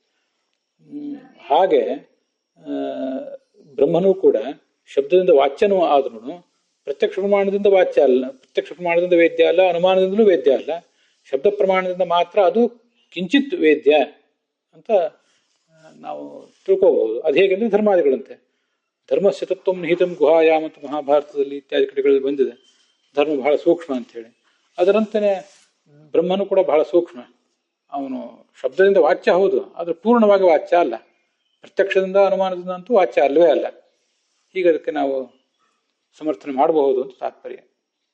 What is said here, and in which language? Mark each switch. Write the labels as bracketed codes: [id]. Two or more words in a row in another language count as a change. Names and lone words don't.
[kn] ಹಾಗೆ ಬ್ರಹ್ಮನೂ ಕೂಡ ಶಬ್ದದಿಂದ ವಾಚ್ಯನೂ ಆದ್ರೂ ಪ್ರತ್ಯಕ್ಷ ಪ್ರಮಾಣದಿಂದ ವಾಚ್ಯ ಅಲ್ಲ, ಪ್ರತ್ಯಕ್ಷ ಪ್ರಮಾಣದಿಂದ ವೇದ್ಯ ಅಲ್ಲ, ಅನುಮಾನದಿಂದಲೂ ವೇದ್ಯ ಅಲ್ಲ. ಶಬ್ದ ಪ್ರಮಾಣದಿಂದ ಮಾತ್ರ ಅದು ಕಿಂಚಿತ್ ವೇದ್ಯ ಅಂತ ನಾವು ತಿಳ್ಕೋಬಹುದು. ಅದು ಹೇಗೆಂದ್ರೆ ಧರ್ಮಾದಿಗಳಂತೆ. [sa] ಧರ್ಮಸ್ಯ ತತ್ವಂ ನಿಹಿತಂ ಗುಹಾಯಾಮ್ [kn] ಅಂತ ಮಹಾಭಾರತದಲ್ಲಿ ಇತ್ಯಾದಿ ಕಡೆಗಳಲ್ಲಿ ಬಂದಿದೆ. ಧರ್ಮ ಬಹಳ ಸೂಕ್ಷ್ಮ ಅಂಥೇಳಿ. ಅದರಂತೆಯೇ ಬ್ರಹ್ಮನು ಕೂಡ ಬಹಳ ಸೂಕ್ಷ್ಮ. ಅವನು ಶಬ್ದದಿಂದ ವಾಚ್ಯ ಹೌದು, ಆದರೆ ಪೂರ್ಣವಾಗಿ ವಾಚ್ಯ ಅಲ್ಲ. ಪ್ರತ್ಯಕ್ಷದಿಂದ ಅನುಮಾನದಿಂದ ಅಂತೂ ವಾಚ್ಯ ಅಲ್ಲವೇ ಅಲ್ಲ. ಹೀಗೆ ಅದಕ್ಕೆ ನಾವು ಸಮರ್ಥನೆ ಮಾಡಬಹುದು ಅಂತ ತಾತ್ಪರ್ಯ.